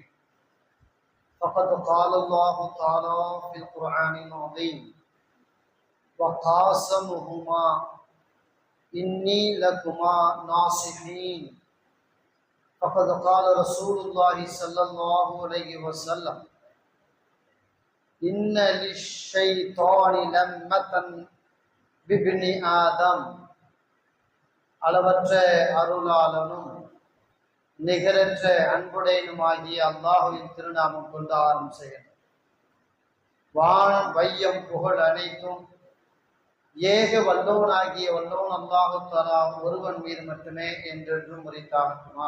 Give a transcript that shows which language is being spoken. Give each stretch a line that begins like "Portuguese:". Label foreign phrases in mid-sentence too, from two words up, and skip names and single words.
Arabic: فقد قال الله تعالى في القرآن العظيم: وقاسمهما إني لكما ناصحين. فقد قال رسول الله صلى الله عليه وسلم: إن للشيطان لمة بابن آدم.
Tamil: அளவற்ற அருளாளனும் நிகரற்ற அன்புடையனுமாகிய அல்லாஹுவின் திருநாமம் கொண்டு ஆரம்பிக்கிறேன். வானம் வையம் புகழ் அனைத்தும் ஏக வல்லோனாகிய வல்லோன் அல்லாஹு தஆலா ஒருவன் மீது மட்டுமே என்றென்றும் உரைத்தாகுமா.